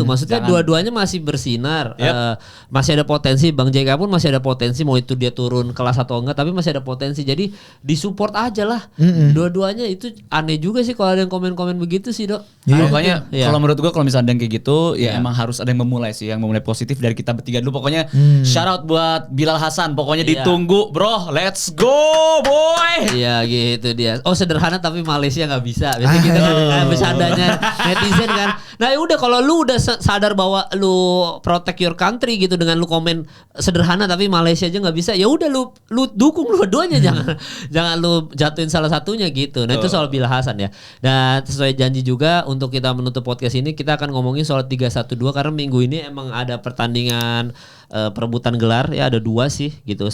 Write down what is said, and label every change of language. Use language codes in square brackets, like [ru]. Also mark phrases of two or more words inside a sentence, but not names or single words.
[id] Maksudnya dua-duanya masih bersinar, masih ada potensi. Bang JK pun masih ada potensi, mau itu dia turun kelas atau enggak, tapi masih ada potensi. Jadi disupport aja lah. Dua-duanya itu aneh juga sih kalau ada yang komen-komen begitu sih, Dok. Pokoknya kalau menurut gua kalau misalnya ada yang kayak gitu, ya emang harus ada yang memulai sih, yang memulai positif dari kita bertiga dulu. Pokoknya [en] shout out [id] buat Bilal Hasan. Pokoknya ditunggu, bro. [en] Let's go, boy. [id] Iya gitu dia. Oh sederhana tapi Malaysia nggak bisa. Biasanya gitu kan bercandanya netizen kan. Nah udah kalau lu udah sadar bahwa lu [en] protect your country [id] gitu dengan lu komen sederhana tapi Malaysia aja nggak bisa, ya udah lu dukung dua-duanya, jangan lu jatuhin salah satunya gitu. Nah itu soal Bilal Hasan ya. Dan sesuai janji juga untuk kita menutup podcast ini, kita akan ngomongin soal 3-1-2 karena minggu ini emang ada pertandingan perebutan gelar ya, ada 2 sih gitu.